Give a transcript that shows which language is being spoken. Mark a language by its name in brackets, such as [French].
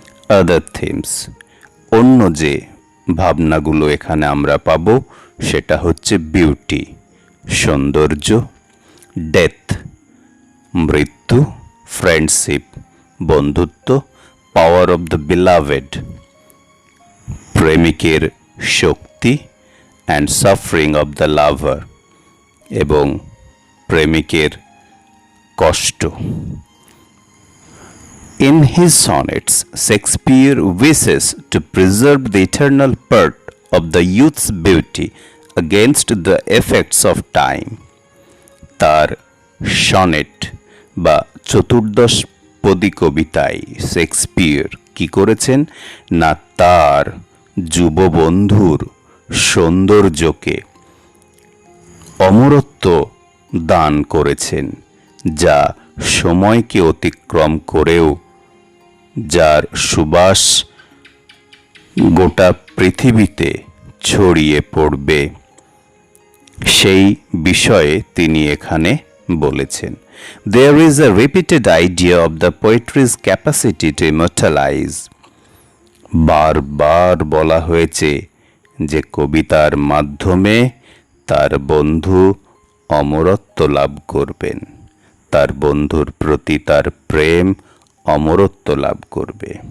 [English] other themes, [Bangla] অন্য যে ভাবনাগুলো এখানে আমরা পাবো, সেটা হচ্ছে বিউটি সৌন্দর্য, ডেথ মৃত্যু, ফ্রেন্ডশিপ বন্ধুত্ব, [English] power of the beloved [Bangla] প্রেমিকের শক্তি, [English] and suffering of the lover [Bangla] এবং প্রেমিকের কষ্ট। [English] In his sonnets, Shakespeare wishes to preserve the eternal part of the youth's beauty against the effects of time. [Bangla] তার সনেট বা চতুর্দশপদী কবিতায় শেক্সপিয়ার কি করেছেন না, তার যুববন্ধুর সৌন্দর্যকে অমরত্ব দান করেছেন, যা সময়কে অতিক্রম করেও, যার সুবাস গোটা পৃথিবীতে ছড়িয়ে পড়বে, সেই বিষয়ে তিনি এখানে বলেছেন। [English] There is a repeated idea of the poetry's capacity to immortalize. [Bangla] বারবার বলা হয়েছে যে কবিতার মাধ্যমে তার বন্ধু অমরত্ব লাভ করবেন, তার বন্ধুর প্রতি তার প্রেম অমরত্ব লাভ করবে।